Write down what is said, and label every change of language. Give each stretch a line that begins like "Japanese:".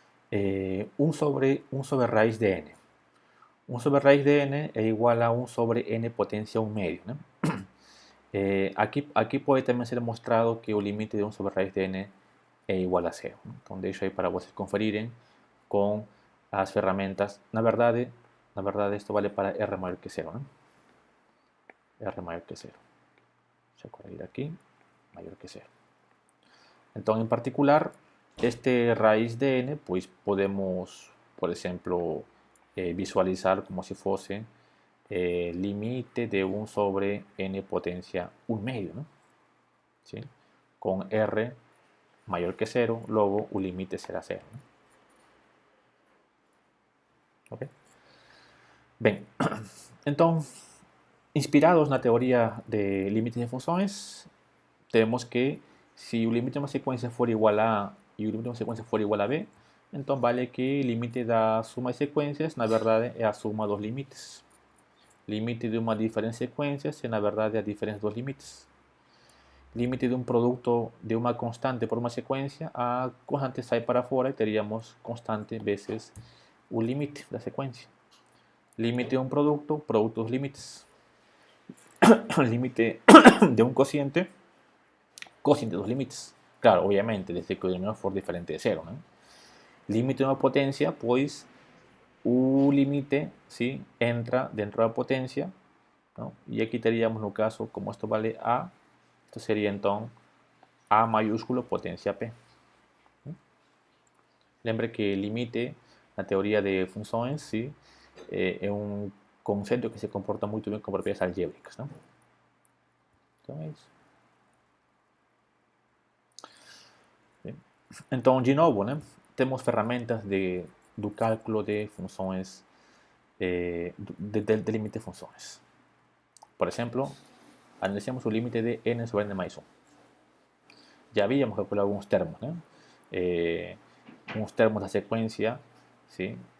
Spanish: 1 sobre raíz de n. 1 sobre raíz de n es igual a 1 sobre n potencia 1 medio, ¿no?
Portuguese: Aqui pode também ser mostrado que o limite de 1 sobre raíz de n é igual a 0. ¿No? Então, deixo aí para vocês conferirem com as ferramentas. Na verdade, isto vale para r maior que 0, ¿no? R maior que 0. Deixa eu corrigir aqui. Maior que 0. Então, em particular,
Spanish: este raíz de n, pues podemos, por ejemplo, visualizar como si fuese límite de 1 sobre n potencia 1 medio, ¿no? ¿Sí? Con r mayor que 0, luego el límite será 0, ¿no? ¿Okay? Bien, entonces, inspirados en la teoría de límites de funciones, tenemos que si el límite de una secuencia fuera igual a A y el límite de una secuencia fuera igual a B, entonces vale que el límite da suma de secuencias,
Portuguese: na verdade, é a suma dos limites. Limite de uma diferente sequência é, na verdade, a diferença dos limites. Limite de um produto de uma constante por uma sequência, a constante sai para fora e teríamos constante vezes o limite da sequência. Limite de um produto dos limites. Limite de um cociente dos limites. Claro, obviamente, desde que o denominador for diferente de 0, ¿no? Límite de uma potência, pois o límite, ¿sí?, entra dentro da potência, ¿no? E aqui teríamos, no caso,
Spanish: como esto vale A, esto sería entonces A mayúsculo potencia P.
Portuguese: Lembre que
Spanish: límite, la teoría de funciones, ¿sí?, es un concepto que se comporta muy bien con propiedades algébricas, ¿no? Entonces,
Portuguese: de novo, né, temos ferramentas do cálculo de funções, de límite de funções.
Spanish: Por ejemplo, analicemos el límite de n sobre n más 1. Ya habíamos calculado algunos termos, ¿no? Unos termos de secuencia, ¿sí?